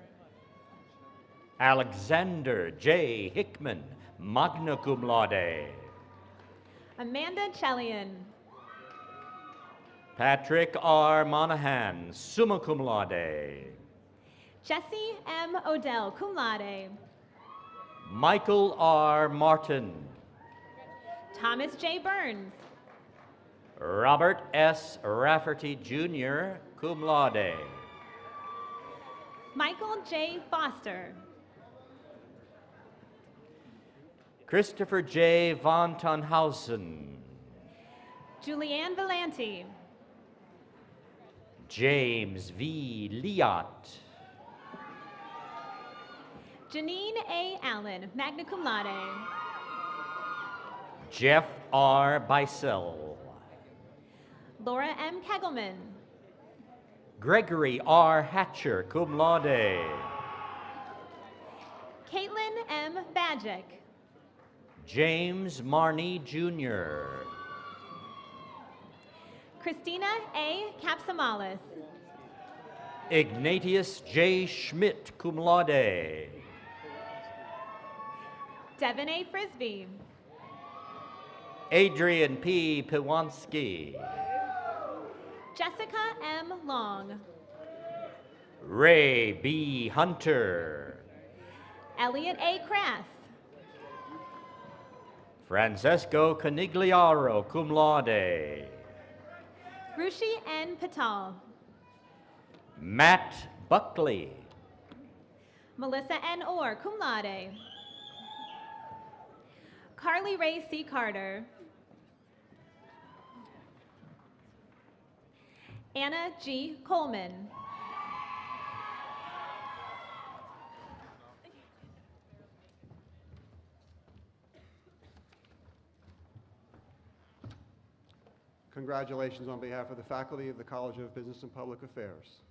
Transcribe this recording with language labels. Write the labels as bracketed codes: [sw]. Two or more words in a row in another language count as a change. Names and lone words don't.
[en] Alexander J. [la] Hickman, magna cum laude. [en] Amanda Chelian. Patrick R. [la] Monahan, summa cum laude. [en] Jesse M. Odell, [la] cum laude. [en] Michael R. Martin. Thomas J. Burns. Robert S. Rafferty, [la] Jr., cum laude. [en] Michael J. Foster. Christopher J. Von Tonhausen. Julianne Valenti. James V. Liot. Janine A. Allen, [la] magna cum laude. [en] Jeff R. Beisel. Laura M. Kegelman. Gregory R. Hatcher, [la] cum laude. [en] Caitlin M. Bajic. James Marney, Jr. Christina A. Capsamalis. Ignatius J. Schmidt, [la] cum laude. [en] Devin A. Frisbee. Adrian P. Piwanski. Jessica M. Long. Ray B. Hunter. Elliot A. Crass. Francesco Canigliaro, [la] cum laude. [en] Rushi N. Patal. Matt Buckley. Melissa N. Orr, [la] cum laude. [en] Carly Ray C. Carter. Anna G. Coleman. Congratulations on behalf of the faculty of the College of Business and Public Affairs.